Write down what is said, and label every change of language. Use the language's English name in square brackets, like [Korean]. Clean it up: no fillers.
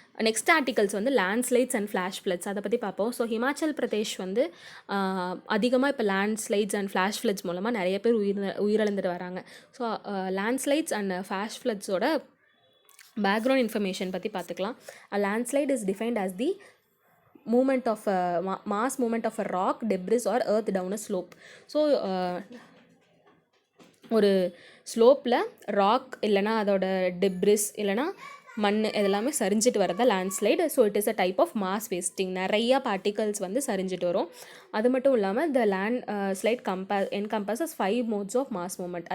[Tamil] Next articles வந்து landslides and flash floods, அதை பற்றி பார்ப்போம். ஸோ ஹிமாச்சல் பிரதேஷ் வந்து அதிகமாக இப்போ லேண்ட்ஸ்லைட்ஸ் அண்ட் ஃப்ளாஷ் ஃப்ளட்ஸ் மூலமாக நிறைய பேர் உயிரிழந்துட்டு வராங்க. So landslides and flash ஃப்ளட்ஸோட background information பற்றி பார்த்துக்கலாம். [English] Landslide is defined as the movement of mass movement of a rock, debris or earth down a slope. [Tamil] So ஒரு ஸ்லோப்பில் ராக் இல்லைனா அதோட டெப்ரிஸ் இல்லைனா மண் இதெல்லாமே சரிஞ்சிட்டு வரதா landslide. [English] So it is a type of mass wasting. [Tamil] நிறையா பார்ட்டிகல்ஸ் வந்து சரிஞ்சிட்டு வரும். அது மட்டும் இல்லாமல் [English] The landslide encompasses 5 modes of mass movement.